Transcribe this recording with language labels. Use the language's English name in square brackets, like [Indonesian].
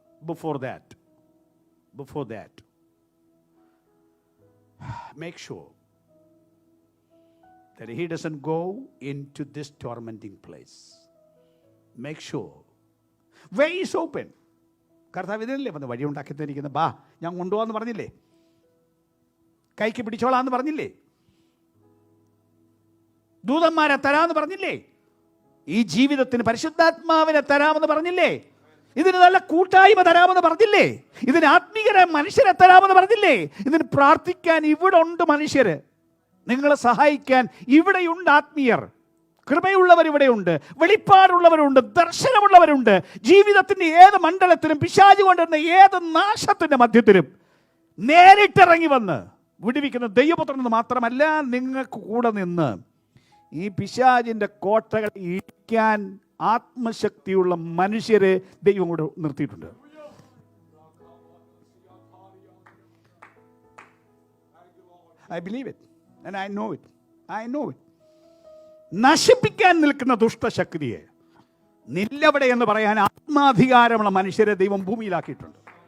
[English] Before that, make sure that he doesn't go into this tormenting place. Make sure. Way is open. [Malayalam] കർത്താവ് ഇതിനല്ലേ വന്ന് വഴി ഉണ്ടാക്കി തന്നിരിക്കുന്നത്. ബാ, ഞാൻ കൊണ്ടുപോകാന്ന് പറഞ്ഞില്ലേ, കൈക്ക് പിടിച്ചോളാന്ന് പറഞ്ഞില്ലേ, ദൂതന്മാരെ തരാമെന്ന് പറഞ്ഞില്ലേ, ഈ ജീവിതത്തിന് പരിശുദ്ധാത്മാവിനെ തരാമെന്ന് പറഞ്ഞില്ലേ, ഇതിന് നല്ല കൂട്ടായ്മ തരാമെന്ന് പറഞ്ഞില്ലേ, ഇതിന് ആത്മീയരായ മനുഷ്യരെ തരാമെന്ന് പറഞ്ഞില്ലേ, ഇതിന് പ്രാർത്ഥിക്കാൻ ഇവിടെ ഉണ്ട് മനുഷ്യർ, നിങ്ങളെ സഹായിക്കാൻ ഇവിടെയുണ്ട് ആത്മീയർ, കൃപയുള്ളവർ ഇവിടെയുണ്ട്, വെളിപ്പാടുള്ളവരുണ്ട്, ദർശനമുള്ളവരുണ്ട്. ജീവിതത്തിൻ്റെ ഏത് മണ്ഡലത്തിലും പിശാച് കൊണ്ടുവരുന്ന ഏത് നാശത്തിൻ്റെ മധ്യത്തിലും നേരിട്ടിറങ്ങി വന്ന് വിടുവിക്കുന്ന ദൈവപുത്രൻ എന്ന് മാത്രമല്ല, നിങ്ങൾക്ക് കൂടെ നിന്ന് ഈ പിശാചിൻ്റെ കോട്ടകൾ ഇടിക്കാൻ ആത്മശക്തിയുള്ള മനുഷ്യരെ ദൈവം കൂടെ നിർത്തിയിട്ടുണ്ട്. [English] I believe it and I know it. [Malayalam] നശിപ്പിക്കാൻ നിൽക്കുന്ന ദുഷ്ടശക്തിയെ നില്ലവിടെ എന്ന് പറയാൻ ആത്മാധികാരമുള്ള മനുഷ്യരെ ദൈവം ഭൂമിയിലാക്കിയിട്ടുണ്ട്.